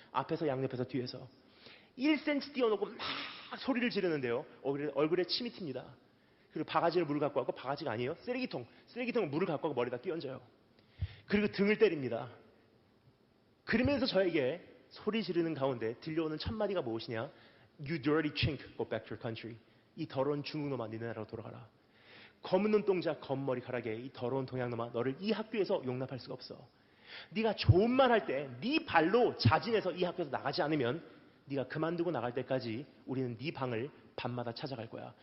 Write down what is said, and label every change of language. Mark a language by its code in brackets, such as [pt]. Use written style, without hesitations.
[ko] 앞에서, 양옆에서, 뒤에서 1cm 띄워놓고 막 소리를 지르는데요, 얼굴에 침이 튑니다. 그리고 바가지를 물을 갖고 왔고, 바가지가 아니에요, 쓰레기통에 물을 갖고 와서 머리에다 끼얹어요. 그리고 등을 때립니다. 그러면서 저에게 소리 지르는 가운데 들려오는 첫 마디가 무엇이냐? [en] You dirty chink, go back to your country. [ko] 이 더러운 중국놈아, 니네 나라로 돌아가라. 검은 눈동자, 검은 머리카락에 이 더러운 동양놈아, 너를 이 학교에서 용납할 수가 없어. 네가 좋은 말 할 때 네 발로 자진해서 이 학교에서 나가지 않으면 네가 그만두고 나갈 때까지 우리는 네 방을 밤마다 찾아갈 거야.